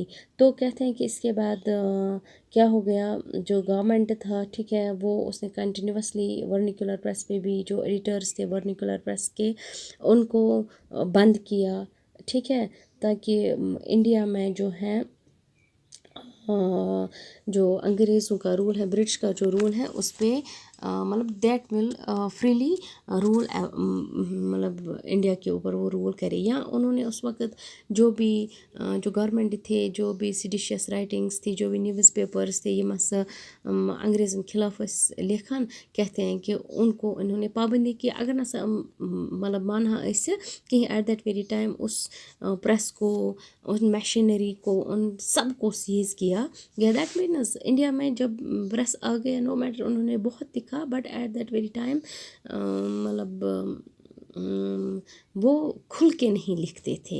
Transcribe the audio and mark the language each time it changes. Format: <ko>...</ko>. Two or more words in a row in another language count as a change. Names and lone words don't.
<ur>تو کہتے ہیں کہ اس کے بعد کیا ہو گیا جو گورنمنٹ تھا ٹھیک ہے وہ اس نے کنٹینیوسلی ورنیکولر پریس پہ بھی جو ایڈیٹرس تھے ورنیکولر پریس کے ان کو بند کیا ٹھیک ہے تاکہ انڈیا میں جو ہے جو انگریزوں کا رول ہے برٹش کا جو رول ہے اس پہ مطلب</ur> <en>that will freely rule</en> <ur>مطلب انڈیا کے اوپر وہ رول کرے. یا انہوں نے اس وقت جو بھی جو گورنمنٹ تھے جو بھی سیڈیشیس رائٹنگس تھی جو بھی نیوز پیپرس تھے</ur> <ks>یِم ہسا انگریزن خلاف ٲسۍ لیکھان</ks> <ur>کہتے ہیں کہ ان کو انہوں نے پابندی کی.</ur> <ks>اگر نہ سا مطلب مانہا أسۍ</ks> <ur>کہیں</ur> <en>at that very time</en> <ur>اس پریس کو ان مشینری کو ان سب کو سیز کیا گیا. دیٹ مینز انڈیا میں جب پریس آ گیا</ur> <en>no matter</en> <ur>انہوں نے بہت لکھا</ur> <en>but at that very time</en> <ur>مطلب وہ کھل کے نہیں لکھتے تھے.</ur>